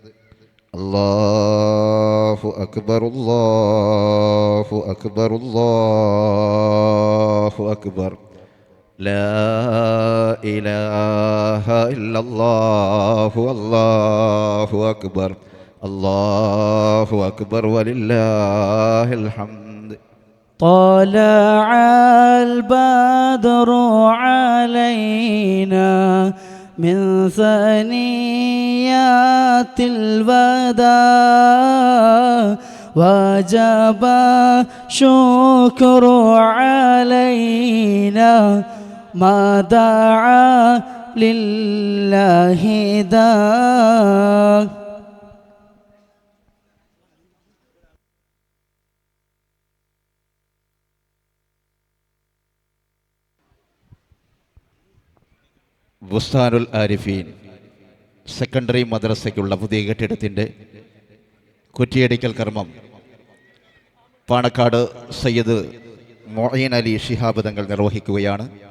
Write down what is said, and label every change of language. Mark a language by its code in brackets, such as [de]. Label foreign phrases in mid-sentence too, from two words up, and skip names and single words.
[ar] الله أكبر الله أكبر الله أكبر لا إله إلا الله الله أكبر الله أكبر ولله الحمد. طلع البدر علينا من ثنيات الوداع وجب شكر علينا ما دعا لله داع. [ml] ബുസ്താനുൽ ആരിഫീൻ സെക്കൻഡറി മദ്രസയ്ക്കുള്ള പുതിയ കെട്ടിടത്തിൻ്റെ കുറ്റിയടിക്കൽ കർമ്മം പാണക്കാട് സയ്യിദ് മൊയ്ൻ അലി ശിഹാബ് തങ്ങൾ നിർവഹിക്കുകയാണ്.